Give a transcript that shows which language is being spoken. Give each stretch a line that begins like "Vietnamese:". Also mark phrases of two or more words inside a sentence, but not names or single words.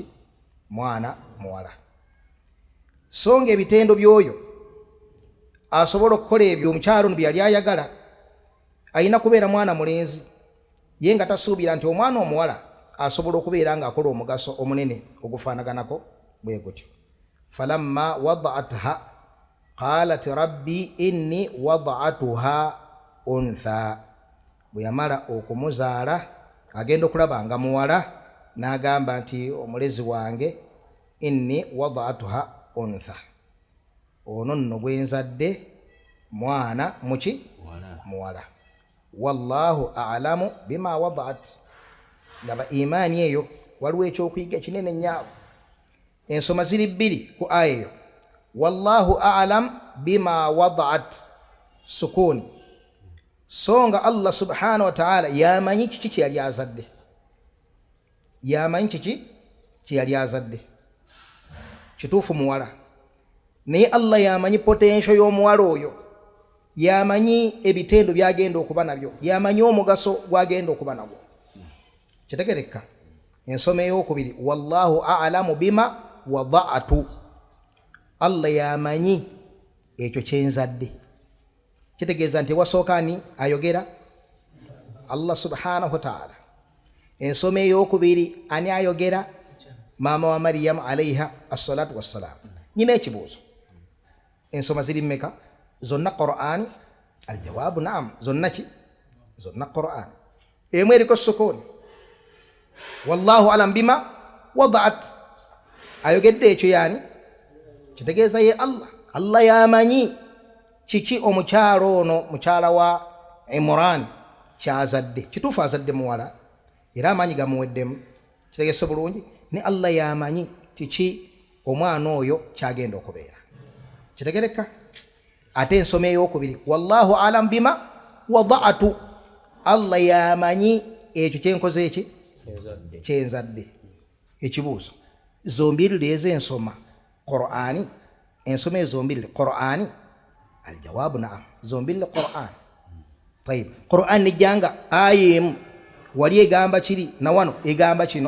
Ganda: Mwana muwala. So nga ebitendo by'oyo asobola okukola ebyo omukyalo byali ayagala, alina kubeera mwana mulenzi, ye nga tasuubira nti omwana omuwala asobola okubeera ng'akola omugaso omunene ogufaanaganako bwe gutyo.
Arabic: فلما وضعتها قالت رب إني وضعتها أنثى.
Ganda: Bwe yamala okumuzaala agenda okulaba nga muwala, n'agamba nti omulezi wange
Arabic: إني وضعتها أنثى,
Ganda: ono nno bwe nzadde mwana muki? Muwala.
Arabic: والله أعلم بما وضعت.
Ganda: Laba imaani eyo waliwo ekyokuyiga kinene nnyo. Ensoma ziri bbiri ku aya eyo.
Arabic: والله أعلم بما وضعت
Ganda: sukuni, so nga
Arabic: الله سبحانه وتعالى
Ganda: yamanyi kiki kye yali azadde, yamanyi kiki kye yali azadde. Kituufu muwala, naye Allah yamanyi potential y'omuwala oyo, yamanyi ebitendo byagenda okuba nabyo, yamanyi omugaso gwagenda okuba nagwo. Kitegerekka. Ensoma ey'okubiri,
Arabic: والله أعلم بما وضعتُ.
Ganda: Allah yamanyi ekyo kyenzadde. Kitegeeza nti wasooka ani ayogera?
Arabic: الله سبحانه وتعالى.
Ganda: Ensoma ey'okubiri ani ayogera? Maama wa Maryam
Arabic: عليها الصلاة والسلام.
Ganda: Nyina ekibuuzo, ensoma ziri mmeka? Zonna Qur'an?
Arabic: الجواب نعم,
Ganda: zonna ki? Zonna Qur'an. Emu eriko sukuni.
Arabic: والله أعلم بما وضعت.
Ganda: Ayogedde ekyo yani? Kitegeeza ye Allah. Allah yamanyi kiki omukyalo ono, mukyala wa Imran kyazadde. Kituufu azadde muwala era amaanyi gamuweddemu. Kitegeese bulungi. Ne Allah yamanyi kiki omwana oyo kyagenda okubeera. Kitegereka. Ate ensoma ey'okubiri,
Arabic: والله أعلم بما وضعتُ.
Ganda: Allah yamanyi ekyo kyenkoze eki? Kyenzadde. Ekibuuzo, zombiriri ez'ensoma Qur'ani, ensoma ezombiriri Qur'ani?
Arabic: الجواب نعم,
Ganda: zombiriri Qur'an. Tayib, Qur'an nijjanga aya emu wali egamba kiri na wano egamba kino?